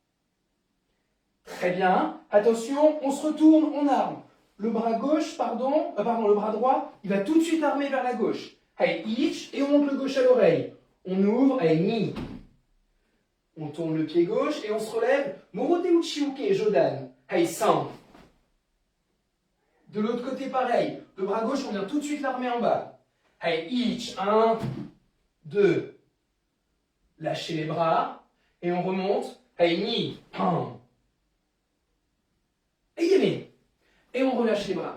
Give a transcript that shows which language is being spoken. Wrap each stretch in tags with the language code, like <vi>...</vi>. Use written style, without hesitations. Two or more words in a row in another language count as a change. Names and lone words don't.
<fr>Très bien. Attention, on se retourne, on arme. le bras gauche, le bras droit, il va tout de suite armer vers la gauche. Hey, ich, et on monte le gauche à l'oreille. On ouvre, hey, ni. On tourne le pied gauche et on se relève.</fr> <ja>Morote uchiuke, Jodan. Hey, san.</ja> <fr>De l'autre côté, pareil. Le bras gauche, on vient tout de suite l'armer en bas.</fr> <ja>Hey, ich, 1, 2.</ja> <fr>Lâchez les bras et on remonte. Hey, ni, 1. Et on relâche les bras.</fr>